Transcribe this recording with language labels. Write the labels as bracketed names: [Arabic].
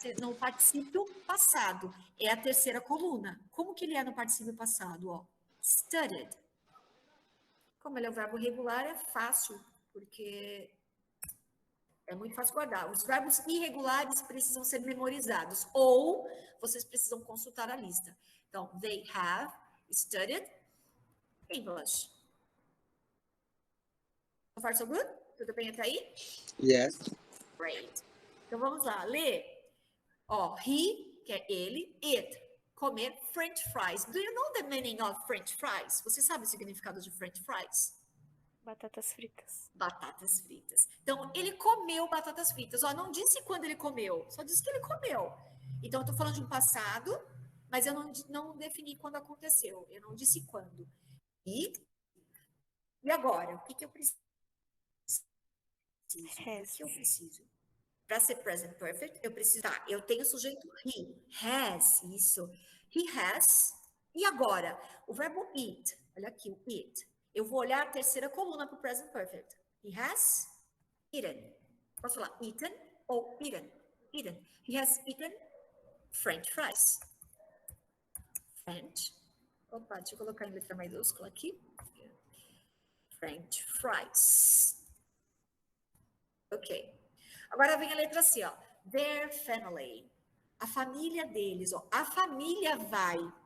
[Portuguese] No particípio passado. É a terceira coluna. Como que ele é no particípio passado? Ó, studied. Como ele é o verbo regular, é fácil, porque é muito fácil guardar. Os verbos irregulares precisam ser memorizados, ou vocês precisam consultar a lista. [English] Então, they have studied English. So far, so good? [Portuguese] Tudo bem até aí? [English] Yes. [Portuguese] Great. Então, vamos lá. Lê. Ó, he, que é ele, it, comer French fries. [English] Do you know the meaning of French fries? [Portuguese] Você sabe o significado de French fries? Batatas fritas. Batatas fritas. Então, ele comeu batatas fritas. Ó, não disse quando ele comeu, só disse que ele comeu. Então, eu tô falando de um passado, mas eu não defini quando aconteceu. Eu não disse quando. E agora? O que eu preciso? O que eu preciso? Para ser present perfect, eu preciso... Tá, eu tenho o sujeito he. Has, isso. [English] He has. [Portuguese] E agora? O verbo eat. Olha aqui, o eat. Eu vou olhar a terceira coluna para o present perfect. [English] He has eaten. [Portuguese] Posso falar eaten ou eaten? [English] Eaten. He has eaten French fries. French. [Portuguese] Opa, deixa eu colocar em letra maiúscula aqui. [English] French fries. Ok. [Portuguese] Agora vem a letra C, ó. Their family. A família deles, ó. A família vai.